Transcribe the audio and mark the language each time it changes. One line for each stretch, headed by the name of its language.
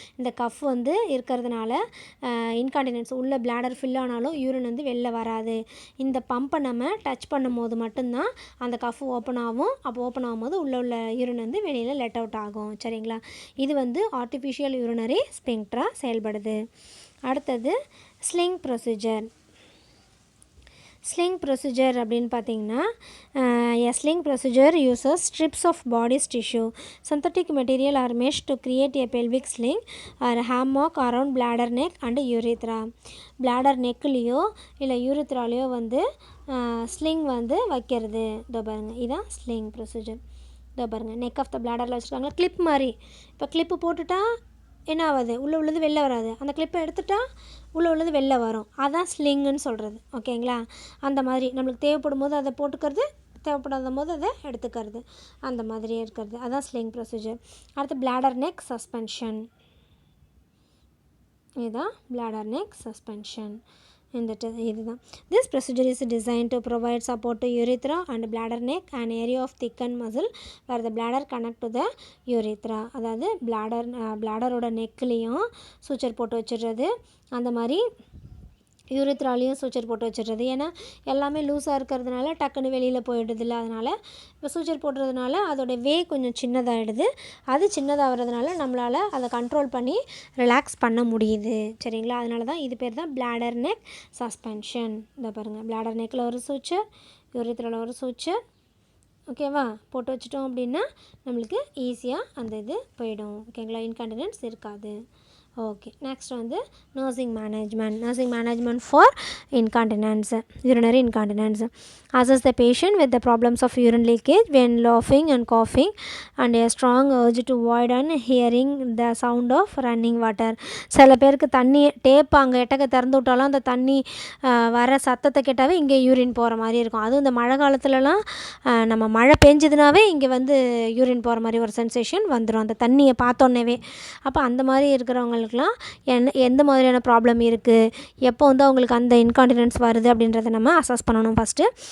Tamil: இந்த கஃப் வந்து இருக்கிறதுனால இன்கான்டினன்ஸ் உள்ள பிளாடர் ஃபில் ஆனாலும் யூரின் வந்து வெளில வராது. இந்த பம்பை நம்ம டச் பண்ணும் போது மட்டும்தான் அந்த கஃப் ஓப்பன் ஆகும். அப்போ ஓப்பன் ஆகும்போது உள்ள யூரின் வந்து வெளியில் லெட் அவுட் ஆகும். சரிங்களா? இது வந்து ஆர்டிஃபிஷியல் யூரினரி ஸ்பிங்க்டராக செயல்படுது. அடுத்தது ஸ்லிங் ப்ரொசீஜர். ஸ்லிங் ப்ரொசீஜர் அப்படின்னு பார்த்தீங்கன்னா
English: a sling procedure uses strips of body's tissue. Synthetic material are meshed to create a pelvic sling or hammock around bladder neck and urethra.
Tamil: bladder neckலேயோ இல்லை யூரித்ராலேயோ வந்து sling வந்து வைக்கிறது. இதோ பாருங்கள், இதுதான் ஸ்லிங் ப்ரொசீஜர். இதோ பாருங்கள், நெக் ஆஃப் த பிளாடரில் வச்சுருக்காங்க கிளிப் மாதிரி. இப்போ கிளிப்பு போட்டுட்டா என்ன ஆகுது, உள்ளது வெளில வராது. அந்த கிளிப்பை எடுத்துட்டா உள்ளது வெளில வரும். அதான் ஸ்லிங்குன்னு சொல்கிறது. ஓகேங்களா? அந்த மாதிரி நம்மளுக்கு தேவைப்படும் போது அதை போட்டுக்கிறது, தேவைப்படாத போது அதை எடுத்துக்கிறது, அந்த மாதிரியே இருக்கிறது. அதான் ஸ்லிங் ப்ரொசீஜர். அடுத்து பிளாடர் நெக் சஸ்பென்ஷன். இதுதான் பிளாடர் நெக் சஸ்பென்ஷன். இதுதான்.
English: This procedure is designed to provide support to urethra and bladder neck, an area of thickened muscle where the bladder connect to the urethra.
Tamil: அதாவது பிளாடரோட நெக்லேயும் suture போட்டு வச்சிடுறது, அந்த மாதிரி யூரித்ராலையும் suture போட்டு வச்சிடுறது. ஏன்னா எல்லாமே லூஸாக இருக்கிறதுனால டக்குன்னு வெளியில் போயிடுதில்ல. அதனால் இப்போ சூச்சர் போடுறதுனால அதோடய வே கொஞ்சம் சின்னதாகிடுது. அது சின்னதாகிறதுனால நம்மளால் அதை கண்ட்ரோல் பண்ணி ரிலாக்ஸ் பண்ண முடியுது. சரிங்களா? அதனால தான் இது பேர் தான் பிளாடர் நெக் சஸ்பென்ஷன். இதை பாருங்கள், பிளாடர் நெக்கில் ஒரு சூச்சர், யூரித்ராவில் ஒரு சூச்சர். ஓகேவா? போட்டு வச்சிட்டோம் அப்படின்னா நம்மளுக்கு ஈஸியாக அந்த இது போயிடும். ஓகேங்களா? இன்கான்டினன்ஸ் இருக்காது.
English: Okay, next வந்து nursing management for incontinence, urinary incontinence. Assess the patient with the problems of urine leakage when laughing and coughing and a strong urge to void and hearing the sound of running water.
Tamil: சில பேருக்கு தண்ணி tape அங்கே எட்டக்க திறந்து விட்டாலும் அந்த தண்ணி வர சத்தத்தை கேட்டாவே இங்கே யூரின் போகிற மாதிரி இருக்கும். அதுவும் இந்த மழை காலத்துலலாம் நம்ம மழை பெஞ்சதுனாவே இங்கே வந்து யூரின் போகிற மாதிரி ஒரு சென்சேஷன் வந்துடும் அந்த தண்ணியை பார்த்தோன்னே. அப்போ அந்த மாதிரி இருக்கிறவங்களுக்குலாம் எந்த மாதிரியான ப்ராப்ளம் இருக்குது, எப்போ வந்து அவங்களுக்கு அந்த இன்கான்டினன்ஸ் வருது அப்படின்றத நம்ம அசஸ் பண்ணணும் ஃபஸ்ட்டு.